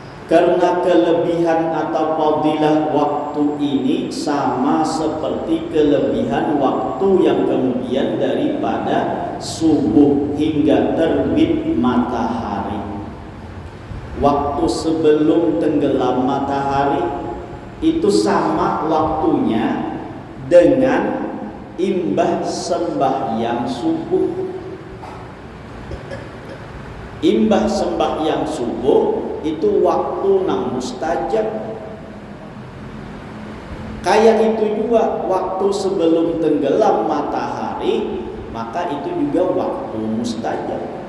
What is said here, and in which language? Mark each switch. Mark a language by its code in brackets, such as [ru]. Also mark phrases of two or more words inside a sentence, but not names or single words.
[id] Karena kelebihan atau fadilah waktu ini sama seperti kelebihan waktu yang kemudian daripada subuh hingga terbit matahari. [bjn] Waktu sebelum tenggelam matahari itu sama waktunya dengan imbah sembahyang subuh. Imbah sembahyang subuh itu waktu nang mustajab. [id] Kayak itu juga waktu sebelum tenggelam matahari, maka itu juga waktu mustajab.